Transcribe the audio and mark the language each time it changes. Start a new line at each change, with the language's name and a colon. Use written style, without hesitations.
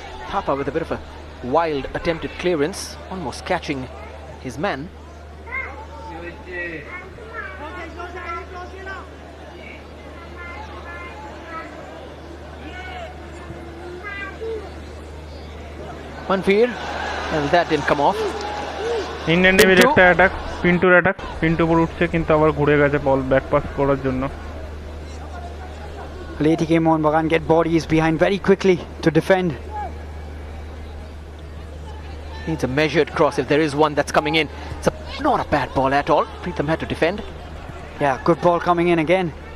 English: Thapa with a bit of a wild attempted clearance, almost catching his man. Manveer, well, that didn't come off.
Bangla: Indian নেভির Pintu? একটা attack পিন্টুর attack Pintu উপর উঠছে কিন্তু আবার ঘুরে গেছে ball back pass করার জন্য
English: Well, ATK Mohunbagan get bodies behind very quickly to defend. Needs a measured cross if there is one that's coming in. It's not a bad ball at all. Pritham had to defend. Yeah, good ball coming in again.